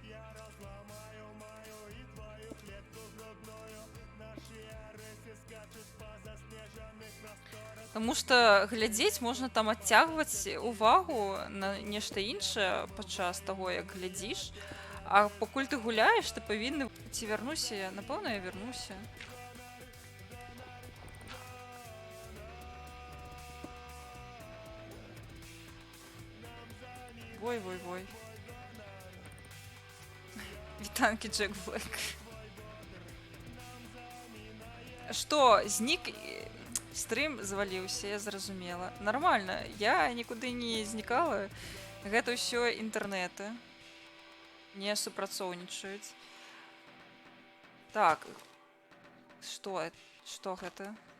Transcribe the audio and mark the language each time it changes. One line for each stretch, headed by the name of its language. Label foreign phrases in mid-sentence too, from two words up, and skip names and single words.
Belarusian: Таму што глядзець можна там адцягваць увагу на нешта іншае падчас таго, як глядзіш.
Ukrainian: А покуль ти гуляєш, ти повинен... Ці вернуся я? Напевно, я вернуся.
Belarusian: Вой. Вітанки, Джек Блэк.
Russian: Что,
Belarusian: знік... Стрім заваліўся, я зразумела. Нормально, я нікуды не знікала. Гэта ўсё інтэрнэты. Не супрацоўнічаюць. Так. Што гэта?